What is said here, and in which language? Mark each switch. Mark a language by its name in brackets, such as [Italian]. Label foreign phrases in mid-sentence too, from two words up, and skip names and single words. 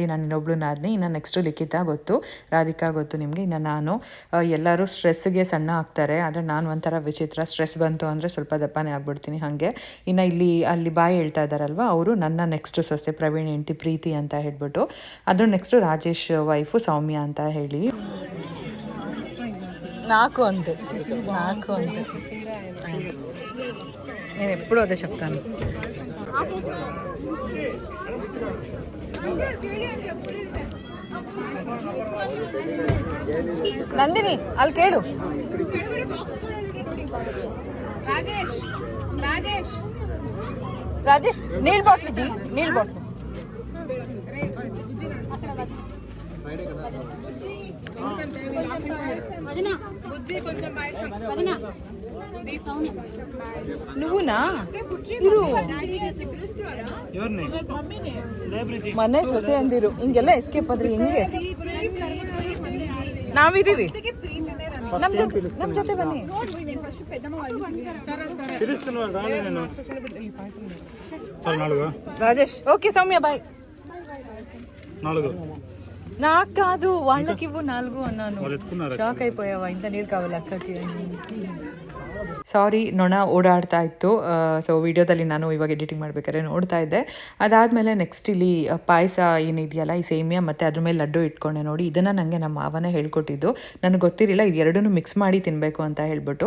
[Kannada] ನಾನು ಇನ್ನೊಬ್ಳು ನಾದಿನಿ, ಇನ್ನು ನೆಕ್ಸ್ಟು ಲಿಖಿತಾ ಗೊತ್ತು, ರಾಧಿಕಾ ಗೊತ್ತು ನಿಮಗೆ. ಇನ್ನು ನಾನು. ಎಲ್ಲರೂ ಸ್ಟ್ರೆಸ್ಗೆ ಸಣ್ಣ ಆಗ್ತಾರೆ, ಆದರೆ ನಾನು ಒಂಥರ ವಿಚಿತ್ರ. ಸ್ಟ್ರೆಸ್ ಬಂತು ಅಂದರೆ ಸ್ವಲ್ಪ ದಪ್ಪನೇ ಆಗ್ಬಿಡ್ತೀನಿ ಹಾಗೆ. ಇನ್ನು ಅಲ್ಲಿ ಬಾಯಿ ಹೇಳ್ತಾ ಇದ್ದಾರಲ್ವ, ಅವರು ನನ್ನ ನೆಕ್ಸ್ಟ್ ಸೊಸೆ ಪ್ರವೀಣ್ ಹೆಂಡತಿ ಪ್ರೀತಿ ಅಂತ ಹೇಳ್ಬಿಟ್ಟು. ಅದ್ರ ನೆಕ್ಸ್ಟು ರಾಜೇಶ್ ವೈಫು ಸೌಮ್ಯ ಅಂತ ಹೇಳಿ. [Telugu] నాకు అంతే నేను ఎప్పుడూ అదే చెప్తాను. నందిని వాళ్ళు కేಳು. రాజేష్ నీళ్ళ బాటిల్ జీ, నీళ్ళ బాటిల్. [Kannada] నువ్వునా ಮನೆ ಸೊಸೆ ಅಂದಿರು ಹಿಂಗೆಲ್ಲ ಎಸ್ಕೇಪ್ ಆದ್ರಿ ಹೆಂಗೆ? ನಾವಿದೀವಿ, ನಮ್ ಜೊತೆ ಬನ್ನಿ. [Telugu] రాజేష్ ఓకే, సౌమ్య బాయ్. నాకు కాదు, వాళ్ళకి ఇవ్వు 4 అన్నాను. షాక్ అయిపోయావా, ఇంత నీరు కావాలి అక్కకి అని. [Kannada] ಸಾರಿ, ನೊಣ ಓಡಾಡ್ತಾ ಇತ್ತು. ಸೊ ವಿಡಿಯೋದಲ್ಲಿ ನಾನು ಇವಾಗ ಎಡಿಟಿಂಗ್ ಮಾಡ್ಬೇಕಾದ್ರೆ ನೋಡ್ತಾ ಇದ್ದೆ. ಅದಾದಮೇಲೆ ನೆಕ್ಸ್ಟ್ ಇಲ್ಲಿ ಪಾಯಸ ಏನಿದೆಯಲ್ಲ, ಈ ಸೇಮಿಯಾ ಮತ್ತು ಅದ್ರ ಮೇಲೆ ಲಡ್ಡು ಇಟ್ಕೊಂಡೆ ನೋಡಿ. ಇದನ್ನು ನನಗೆ ನಮ್ಮ ಮಾವನೇ ಹೇಳ್ಕೊಟ್ಟಿದ್ದು. ನನಗೆ ಗೊತ್ತಿರಲಿಲ್ಲ ಇದು ಎರಡನ್ನೂ ಮಿಕ್ಸ್ ಮಾಡಿ ತಿನ್ನಬೇಕು ಅಂತ ಹೇಳ್ಬಿಟ್ಟು.